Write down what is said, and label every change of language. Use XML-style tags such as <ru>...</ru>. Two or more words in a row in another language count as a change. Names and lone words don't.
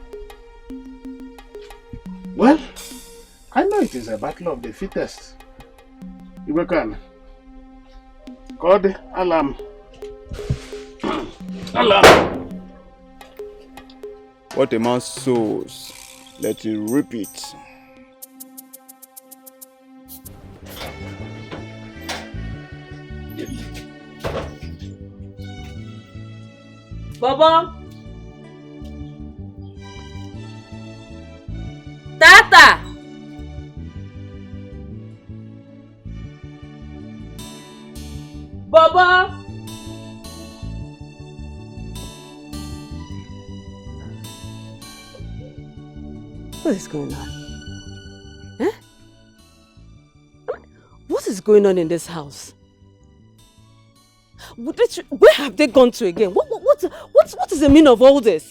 <en>Well, I know it is a battle of the fittest. Iwekan, call the alarm. Alarm! What a man sows, let him reap it. Bobo! Tata! Bobo! What is going on? Eh? What is going on in this house? Where have they gone to again? What What is the meaning of all this?</en>